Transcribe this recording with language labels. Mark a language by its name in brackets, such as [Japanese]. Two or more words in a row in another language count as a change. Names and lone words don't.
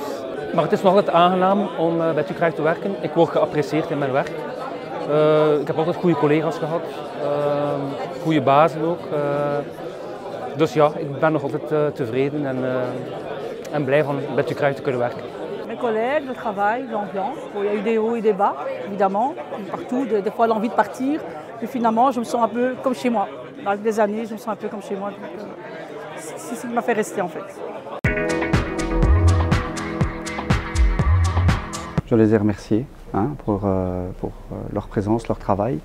[Dutch] Maar het is nog altijd aangenaam om bij Tukrail te werken. Ik word geapprecieerd in mijn werk. Ik heb altijd goede collega's gehad, goede bazen ook. Dus ja, ik ben nog altijd tevreden en blij van bij Tukrail te kunnen werken. [French] Mes collègues, le travail, l'ambiance. Bon, il y a eu des hauts et des bas, évidemment, partout, des fois l'envie de partir. Mais finalement, je me sens un peu comme chez moi. Avec des années, je me sens un peu comme chez moi. C'est ce qui m'a fait rester en fait. Je les ai remerciés pour leur présence, leur travail.